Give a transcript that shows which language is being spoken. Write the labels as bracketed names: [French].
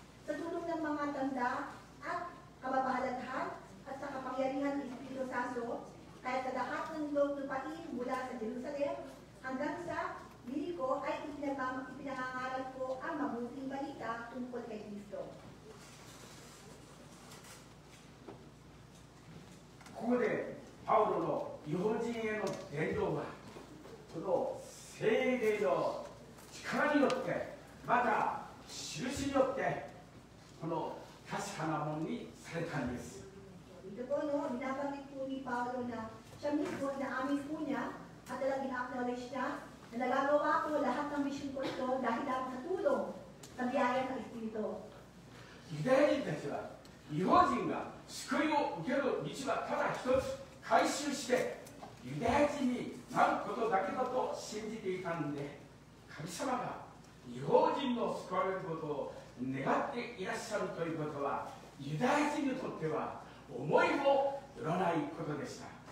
[Filipino] Sa tulong ng mga tanda at kababalaghan at sa kapangyarihan ng Espiritu Santo, kaya sa lahat ng lupain mula sa Jerusalem hanggang sa Jericho ay ipinangangaral ko ang mabuting balita tungkol kay Kristo. [Japanese] ここでパウロの異邦人への伝道は、この聖霊の力によって、また印によって、この確かなものにされたんです。 [Filipino] Ito po, no, binabanggit po ni Paulo na siya mismo, na-amin po niya at talagang in-acknowledge niya na nagagawa ko lahat ng mission ko ito dahil lang sa tulong sa biyaya ng Espiritu. [Japanese] ユダヤ人たちは、異邦人が救いを受ける道はただ一つ、改宗してユダヤ人になることだけだと信じていたんで、神様が異邦人の救われることを願っていらっしゃるということは、ユダヤ人にとっては思いもよらないことでした。